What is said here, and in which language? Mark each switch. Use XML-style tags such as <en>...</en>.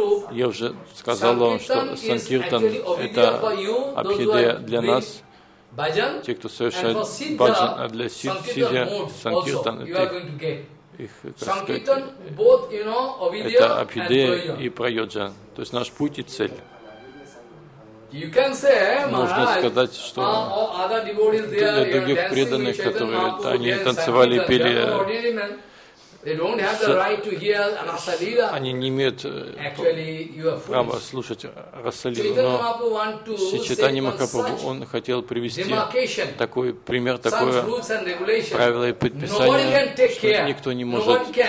<ru>Я уже сказал вам, что санкиртан – это абхидея для нас, те, кто совершает баджан, а для сиддхи санкиртан – это их, так сказать, это абхидея и прайоджа, то есть наш путь и цель.</ru> <en>You can say,</en> <ru>можно сказать, что для других преданных, которые они танцевали и пели,</ru> <en>they don't have the right to hear Rasalila.</en> <ru>Они не имеют права слушать Расалилу. Но Чайтанья Махапрабху он хотел привести такой пример, такое правило и предписание, что никто не может.</ru>